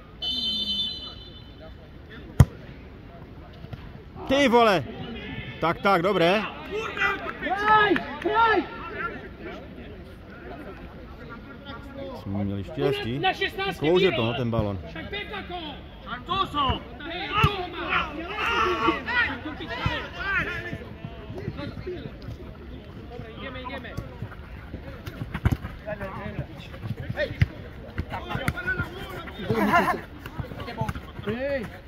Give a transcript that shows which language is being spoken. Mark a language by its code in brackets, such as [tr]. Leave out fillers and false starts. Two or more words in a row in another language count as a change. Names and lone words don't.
[cs] Ty vole! [sk] Tak, dobré. Kraj! [cs] Jsme měli štěstí. Na 16. Klouže to, no, ten balon. Však Pekako! Santoso! [sk] Hej, toho má! Dobre, ideme. Hej!